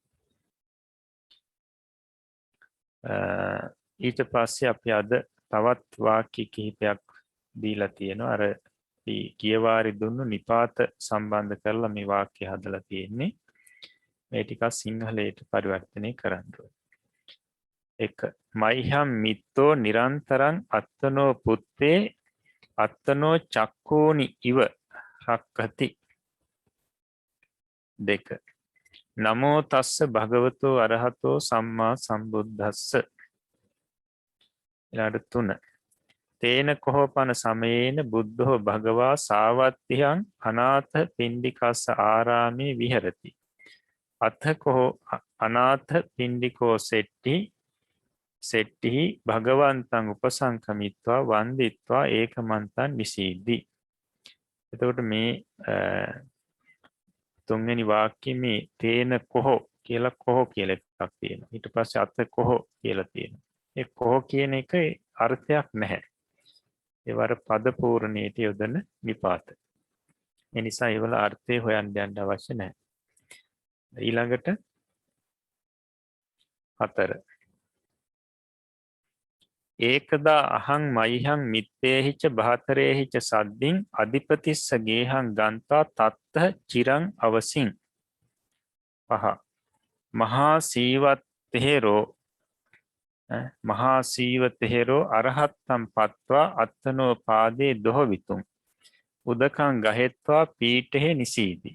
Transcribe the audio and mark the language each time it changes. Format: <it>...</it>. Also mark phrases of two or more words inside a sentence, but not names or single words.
<si>ඊට පස්සේ අපි අද තවත් වාක්‍ය කිහිපයක් දීලා තියෙනවා. අර කියවාරි දුන්නු නිපාත සම්බන්ධ කරලා මේ වාක්‍ය හදලා තියෙන්නේ. මේ ටිකක් සිංහලයට පරිවර්තනය කරන්න ඕනේ.</si> <pi>1. මයිහම් මිත්තෝ නිරන්තරං අත්තනෝ පුත්තේ අත්තනෝ චක්කෝනි ඉව රක්කති. 2. නමෝ තස්ස භගවතෝ අරහතෝ සම්මා සම්බුද්දස්ස.</pi> <si>ඊළඟට 3.</si> <pi>තේන කොහොපන සමයේන බුද්ධෝ භගවා සාවත්තියං අනාථ පිණ්ඩිකස්ස ආරාමේ විහෙරති. අත්ථ කොහෝ අනාථ පිණ්ඩිකෝ සෙට්ටි භගවන්තං උපසංකමිත්වා වන්දිත්වා ඒකමන්තං නිසීදි.</pi> <si>එතකොට මේ තුන්වෙනි වාක්‍යයේ මේ</si> <pi>තේන කොහෝ</pi> <si>කියලා කොහෝ කියලා එකක් තියෙනවා. ඊට පස්සේ</si> <pi>අත්ථ කොහෝ</pi> <si>කියලා තියෙනවා. ඒ කොහෝ කියන එක අර්ථයක් නැහැ. ඒවර පද පූර්ණයට යොදන විපාත. ඒ නිසා ඒවල අර්ථය හොයන්න යන්න අවශ්‍ය නැහැ. ඊළඟට 4.</si> <pi>ඒකදා අහං මයිහං මිත්තේහිච බහතරේහිච සද්දින් අධිපතිස්ස ගේහං ගන්තා තත්ත චිරං අවසින්. 5. මහා සීවතෙහෙරෝ අරහත්තම් පත්වා අත්තනෝ පාදේ දොහවිතුම් උදකං ගහෙත්වා පීඨෙහි නිසීදි.</pi>